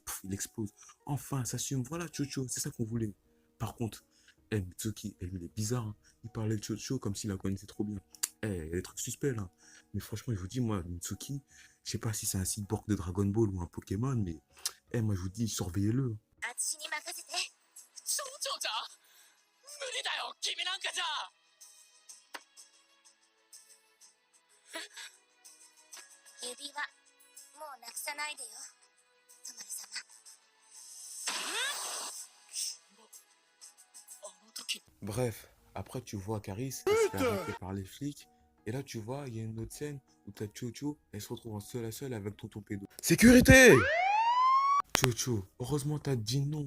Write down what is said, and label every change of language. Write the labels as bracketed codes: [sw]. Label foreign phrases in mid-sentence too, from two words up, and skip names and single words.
[fr] Pff, il explose. Enfin, elle s'assume. Voilà, Chocho. C'est ça qu'on voulait. Par contre, Mitsuki, elle, il est bizarre, hein. Il parlait de Chocho comme s'il la connaissait trop bien. Il y a des trucs suspects, là. Mais franchement, je vous dis, moi, Mitsuki, je sais pas si c'est un cyborg de Dragon Ball ou un Pokémon, mais moi, je vous dis, surveillez-le. [ja] 私に任せて。町長じゃ無理だよ、君なんかじゃ。指輪もうなくさないでよ、トマル様。 [fr] Bref, après tu vois Caris, elle se fait arrêter par les flics. Et là tu vois, il y a une autre scène où t'as Chocho, elle se retrouve en seule à seule avec Tonton Pédo. Sécurité! Chocho, heureusement t'as dit non.